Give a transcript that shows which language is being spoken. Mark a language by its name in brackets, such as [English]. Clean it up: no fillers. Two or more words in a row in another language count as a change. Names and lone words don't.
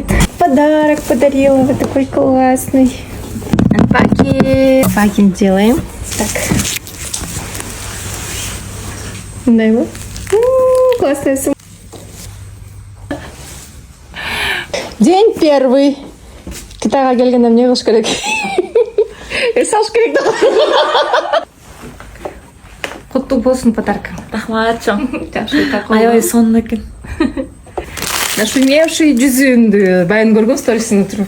[Russian] Подарок подарила, вот такой классный. Пакет делаем. Так. Дай его. Классная сумка. День первый. [Kyrgyz] Китайга келгенде эмне кылыш керек? Салыш керек да. Куттуу болсун подарка. Рахмат, чоң. Аябай сонун экен. Нашумевший жүзүмдү баягы көргөн сторисиңди туруп.